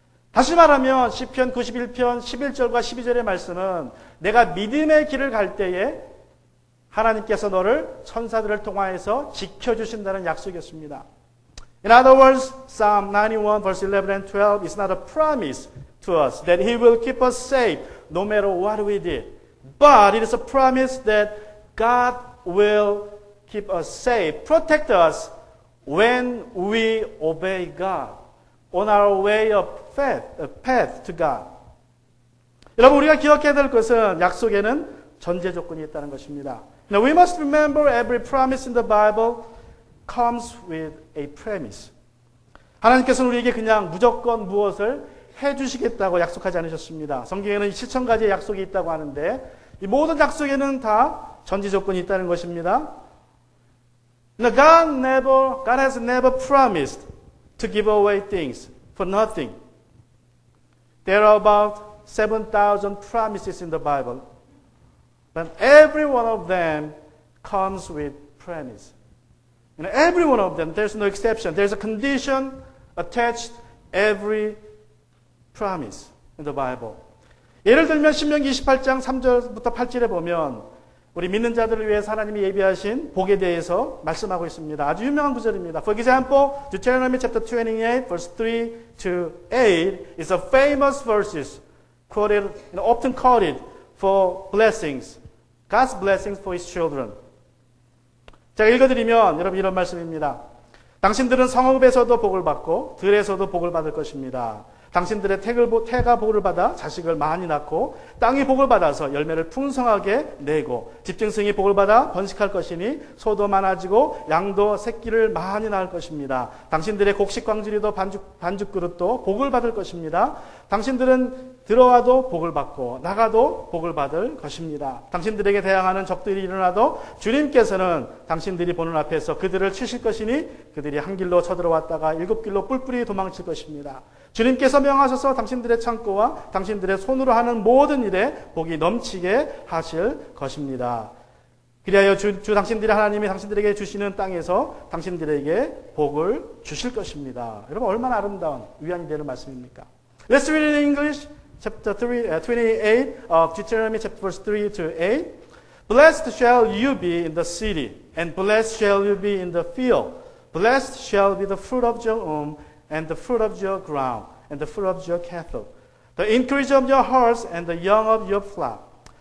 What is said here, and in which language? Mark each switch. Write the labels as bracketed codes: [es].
[ko] 다시 말하면 시편 91편 11절과 12절의 말씀은 내가 믿음의 길을 갈 때에 하나님께서 너를 천사들을 통하여서 지켜주신다는 약속이었습니다. [en] In other words, Psalm 91 verse 11 and 12 is not a promise to us that He will keep us safe no matter what we did. But it is a promise that God will keep us safe, protect us when we obey God on our way of path to God. [ko] 여러분 우리가 기억해야 될 것은 약속에는 전제 조건이 있다는 것입니다. [en] Now we must remember every promise in the Bible comes with a premise. [ko] 하나님께서는 우리에게 그냥 무조건 무엇을 해주시겠다고 약속하지 않으셨습니다. 성경에는 7,000가지의 약속이 있다고 하는데 이 모든 약속에는 다 전제 조건이 있다는 것입니다. [en] Now God has never promised to give away things for nothing. There are about 7,000 promises in the Bible. But every one of them comes with premise. Every one of them, there's no exception. There's a condition attached every promise in the Bible. [ko] 예를 들면 신명기 28장 3절부터 8절에 보면 우리 믿는 자들을 위해서 하나님이 예비하신 복에 대해서 말씀하고 있습니다. 아주 유명한 구절입니다. [en] For example, Deuteronomy chapter 28 verse 3 to 8 is a famous verses quoted, often quoted for blessings, God's blessings for His children. [ko] 제가 읽어드리면 여러분 이런 말씀입니다. 당신들은 성읍에서도 복을 받고 들에서도 복을 받을 것입니다. 당신들의 태가 복을 받아 자식을 많이 낳고 땅이 복을 받아서 열매를 풍성하게 내고 집중성이 복을 받아 번식할 것이니 소도 많아지고 양도 새끼를 많이 낳을 것입니다. 당신들의 곡식 광주리도 반죽 그릇도 복을 받을 것입니다. 당신들은 들어와도 복을 받고 나가도 복을 받을 것입니다. 당신들에게 대항하는 적들이 일어나도 주님께서는 당신들이 보는 앞에서 그들을 치실 것이니 그들이 한 길로 쳐들어왔다가 7길로 뿔뿔이 도망칠 것입니다. 주님께서 명하셔서 당신들의 창고와 당신들의 손으로 하는 모든 일에 복이 넘치게 하실 것입니다. 그리하여 주 당신들의 하나님이 당신들에게 주시는 땅에서 당신들에게 복을 주실 것입니다. 여러분 얼마나 아름다운 위안이 되는 말씀입니까? [en] Let's read it in English. chapter 28 of Deuteronomy chapter verse 3 to 8. Blessed shall you be in the city, and blessed shall you be in the field. Blessed shall be the fruit of your womb, and the fruit of your ground, and the fruit of your cattle, the increase of your hearts, and the young of your flock.